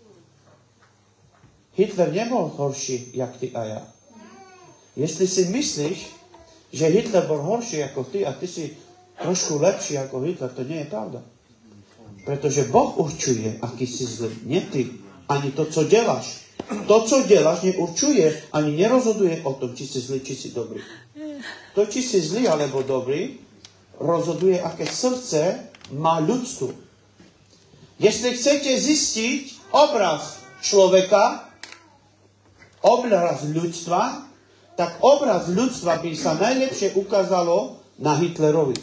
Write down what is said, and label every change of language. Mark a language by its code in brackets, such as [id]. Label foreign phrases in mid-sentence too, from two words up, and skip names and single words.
[sk] Hitler nebol horší, jak ty a ja. [cs] Jestli si myslíš, [sk] že Hitler bol horší ako ty a ty si trošku lepší ako Hitler, to nie je pravda. Pretože Boh určuje, aký si zlý. Nie ty. Ani to, [cs] co děláš. To, co děláš, neurčuje, [sk] ani nerozhoduje o tom, či si zlý, či si dobrý. To, či si zlý alebo dobrý, rozhoduje, aké srdce má ľudstvo. [cs] Jestli chcete [sk] zistiť obraz človeka, obraz ľudstva, tak obraz ľudstva by sa najlepšie ukázalo na Hitlerovi.